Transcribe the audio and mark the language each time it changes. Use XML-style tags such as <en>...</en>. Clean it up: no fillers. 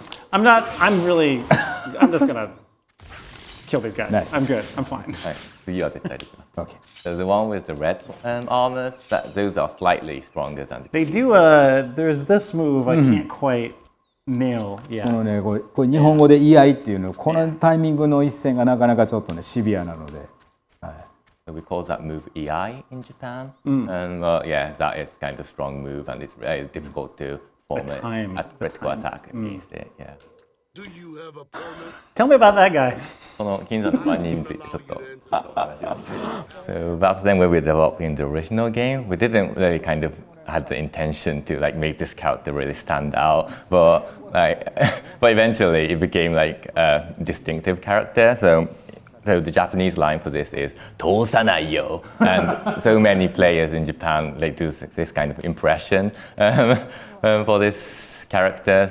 <en>I'm just gonna kill these guys. Nice. I'm good. I'm fine. Okay. So the one with the red armors, those are slightly stronger than the They do there's this move I can't quite nail yet.</en> <ja>このねこれ日本語で言い合いっていうのこのタイミングの一線がなかなかちょっとねシビアなので。</ja> <en>So we call that move EI in Japan. Yeah, that is kind of strong move, and it's very difficult to form a critical attack against it. Yeah. Do you have a permit? Tell me about that guy.</en> <ja>この金山の番人についてちょっとお話します。</ja> <en>So back then when we were developing the original game, we didn't really kind of had the intention to like make this character really stand out, but eventually it became like a distinctive character. So the Japanese line for this is</en> <ja>"Tousanai yo,"</ja> <en>and so many players in Japan like do this kind of impression for this character.</en>